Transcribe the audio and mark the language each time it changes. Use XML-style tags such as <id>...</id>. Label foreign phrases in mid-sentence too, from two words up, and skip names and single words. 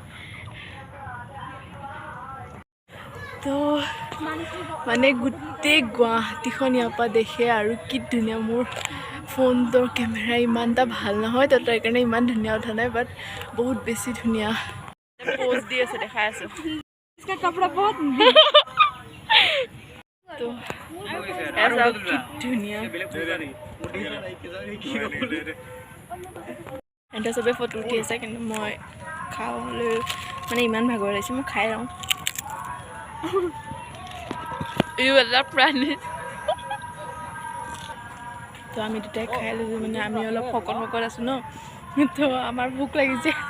<as>তো মানে গোটেই গুৱাহাটীখন ইয়াৰ পৰা দেখে আৰু কি ধুনীয়া মোৰ ফোনটোৰ কেমেৰা ইমান এটা ভাল নহয় তো তাৰ কাৰণে ইমান ধুনীয়া উঠা নাই বাট বহুত বেছি ধুনীয়া পোজ দি আছে দেখাই আছোঁ</as> <hi>इसका कपड़ा बहुत</hi> <as>তো কি ধুনীয়া এটা চবে ফটো উঠি আছে কিন্তু মই খাবলৈ মানে ইমান ভাগৰ লাগিছে মই খাই লওঁ এটা প্ৰাণী তো আমি দুটাই খাই লৈছোঁ মানে আমি অলপ শকত আছোঁ ন তো আমাৰ ভোক লাগিছে</as>